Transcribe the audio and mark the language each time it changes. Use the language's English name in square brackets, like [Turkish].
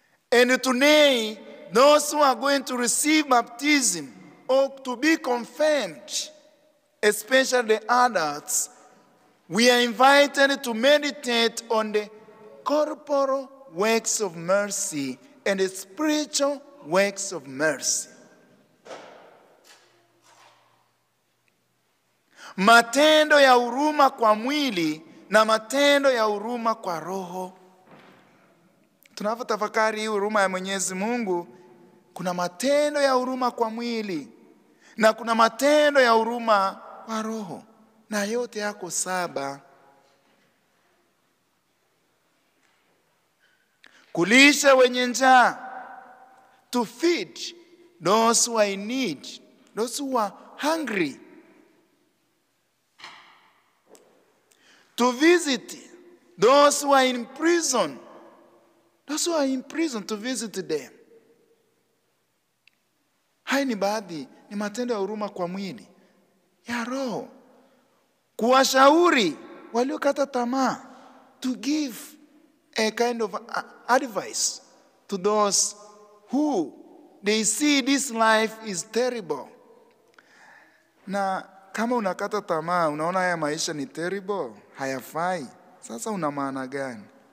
[English] And today, those who are going to receive baptism or to be confirmed, especially the adults, we are invited to meditate on the corporal works of mercy and the spiritual works of mercy. [Swahili] Matendo ya huruma kwa mwili na matendo ya huruma kwa roho. Tunapotafakari hii huruma ya Mwenyezi Mungu, kuna matendo ya huruma kwa mwili na kuna matendo ya huruma kwa roho, na yote yako 7. Kulisha wenye njaa, [English] to feed those who are in need, those who are hungry. To visit those who are in prison, to visit them. [Swahili] Hai ni baadhi, ni matendo ya huruma kwa mwili. Ya roho, kuwashauri waliokata tamaa, [English] to give a kind of advice to those who they see this life is terrible. [Swahili] Na kama unakata tamaa, unaona haya maisha ni terrible, hayafai, sasa una maana gani?